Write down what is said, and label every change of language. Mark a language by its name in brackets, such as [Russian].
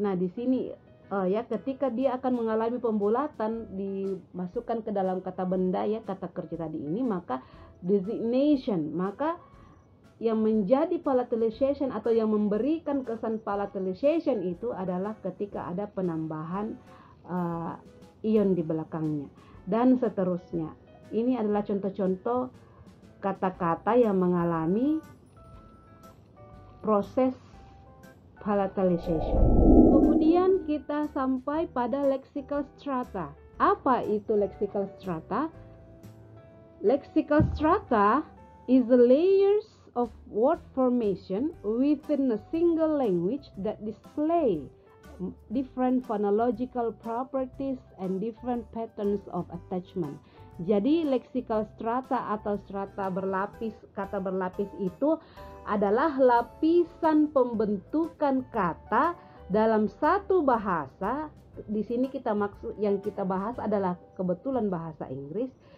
[Indonesian] Nah, di sini ya, ketika dia akan mengalami pembulatan dimasukkan ke dalam kata benda ya, kata kerja tadi ini, maka designation, maka yang menjadi palatalization atau yang memberikan kesan palatalization itu adalah ketika ada penambahan ion di belakangnya dan seterusnya. Ini adalah contoh-contoh kata-kata yang mengalami proses palatalization. Kemudian kita sampai pada lexical strata. Apa itu lexical strata? [English] Lexical strata is the layers of word formation within a single language that display different phonological properties and different patterns of attachment. [Indonesian] Jadi lexical strata atau strata berlapis, kata berlapis itu adalah lapisan pembentukan kata dalam satu bahasa. Di sini yang kita bahas adalah kebetulan bahasa Inggris,